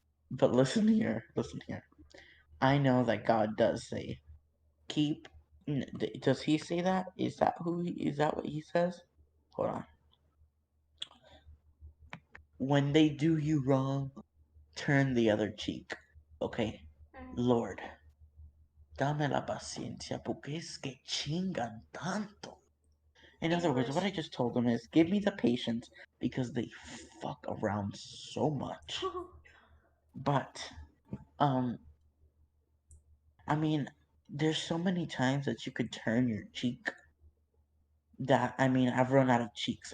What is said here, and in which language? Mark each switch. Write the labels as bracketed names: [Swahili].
[English] but listen here, listen here. I know that God does say, keep. Does he say that? Is that what he says? Hold on. When they do you wrong, turn the other cheek. Okay? Mhm. [Spanish] Lord, dame la paciencia, porque es que chingan tanto. [English] In other words, what English. I just told them is give me the patience because they fuck around so much. But, um, I mean, there's so many times that you could turn your cheek that, I mean, I've run out of cheeks.